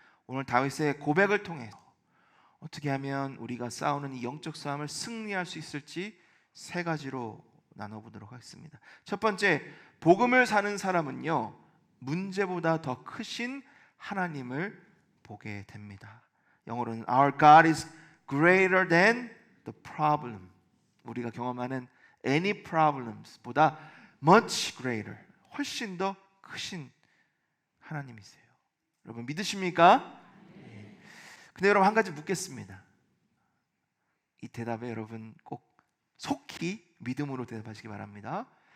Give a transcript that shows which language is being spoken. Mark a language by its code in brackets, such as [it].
[ko] 오늘 다윗의 고백을 통해서 어떻게 하면 우리가 싸우는 이 영적 싸움을 승리할 수 있을지 세 가지로 나눠보도록 하겠습니다. 첫 번째, 복음을 사는 사람은요, 문제보다 더 크신 하나님을 보게 됩니다. 영어로는 [en] Our God is greater than the problem. [ko] 우리가 경험하는 any problems보다 much greater, 훨씬 더 크신 하나님이세요. 여러분 믿으십니까? 네. 근데 여러분 한 가지 묻겠습니다. 이 대답에 여러분 꼭 속히 믿음으로 대답하시기 바랍니다.